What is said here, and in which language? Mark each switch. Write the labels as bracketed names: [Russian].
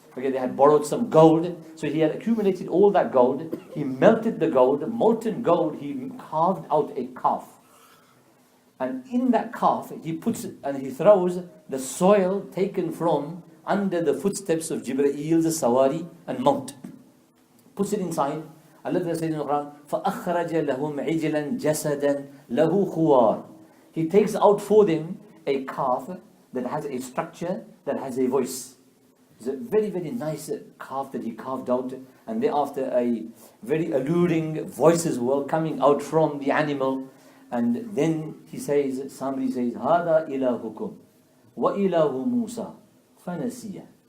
[English] Okay, they had borrowed some gold, so he had accumulated all that gold. He melted the gold, molten gold. He carved out a calf. And in that calf, he puts and he throws the soil taken from under the footsteps of Jibraeel's Sawari and mount. Puts it inside. Allah says in the Quran, [Arabic] فَأَخْرَجَ لَهُمْ عِجْلًا جَسَدًا لَهُ خُوَارٌ. [English] He takes out for them a calf that has a structure, that has a voice. It's a very, very nice calf that he carved out, and thereafter a very alluring voice as well coming out from the animal. And then he says, somebody says, [Arabic] هَذَا إِلَهُكُمْ وَإِلَهُ مُوسَى فَنَسِيَ.